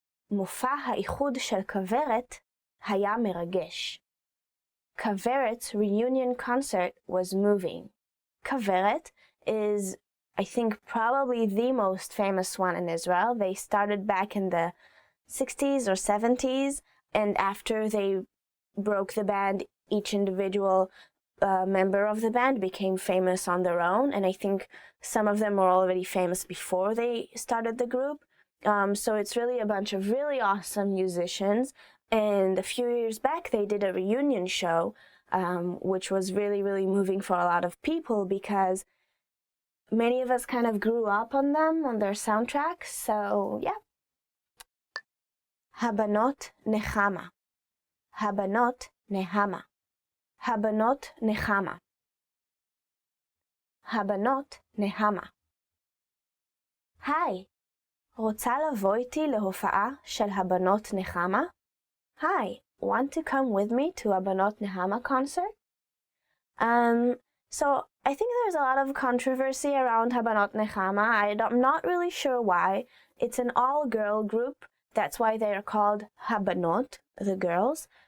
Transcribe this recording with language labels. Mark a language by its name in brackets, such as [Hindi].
[Hebrew] מופע האיחוד של כוורת היה מרגש. [English] Kaveret's reunion concert was moving. Kaveret is, I think, probably the most famous one in Israel. They started back in the 60s or 70s, and after they broke the band, each individual member of the band became famous on their own, and I think some of them were already famous before they started the group. So it's really a bunch of really awesome musicians, and a few years back they did a reunion show, which was really, really moving for a lot of people because many of us kind of grew up on them, on their soundtracks. So yeah. Habanot Nechama. Habanot Nehama. Habanot Nechama. Habanot Nehama. [Hebrew] היי, רוצה לבוא איתי להופעה של הבנות נחמה? [English] Hi, want to come with me to a Banot Nehama concert? So I think there's a lot of controversy around Habanot Nechama. I'm not really sure why. It's an all-girl group. That's why they are called Habanot, the girls.